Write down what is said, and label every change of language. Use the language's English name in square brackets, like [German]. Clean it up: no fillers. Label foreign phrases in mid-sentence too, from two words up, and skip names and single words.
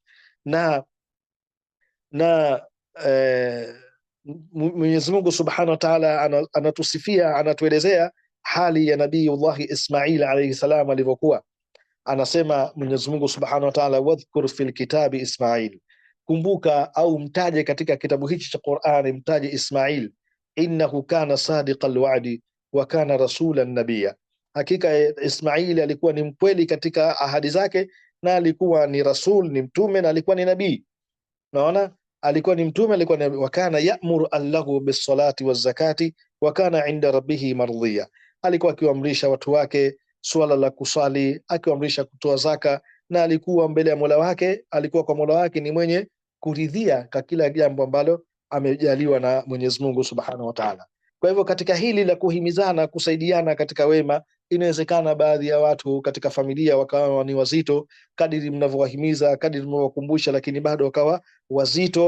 [Swahili] Na Mwenyezi Mungu [Arabic] سبحانه وتعالى [Swahili] anatusifia, anatuelezea hali ya Nabiyullah Ismail alayhi salam alivyokuwa. Anasema Mwenyezi Mungu [Arabic] سبحانه وتعالى, واذكر في الكتاب إسماعيل, [Swahili] kumbuka au mtaje katika kitabu hichi cha Qur'ani, mtaje Ismail, [Arabic] إنه كان صادق الوعد وكان رسولا نبيا, [Swahili] hakika Ismail alikuwa ni mkweli katika ahadi zake, na alikuwa ni rasul, ni mtume, na alikuwa ni nabii. Naona alikuwa ni mtume, alikuwa ni [Arabic] وكان يأمر أهله بالصلاة والزكاة وكان عند ربه مرضيا, [Swahili] alikuwa akiamrisha watu wake swala la kusali, akiamrisha kutoa zaka, na alikuwa mbele ya Mola wake, alikuwa kwa Mola wake ni mwenye kuridhia kwa kila jambo ambalo amejaliwa na Mwenyezi Mungu [Arabic] سبحانه وتعالى. [Swahili] Kwa hivyo katika hili la kuhimizana, kusaidiana katika wema, inawezekana baadhi ya watu katika familia wakawa ni wazito, kadiri mnavyowahimiza, kadiri mnavyowakumbusha, lakini bado wakawa wazito.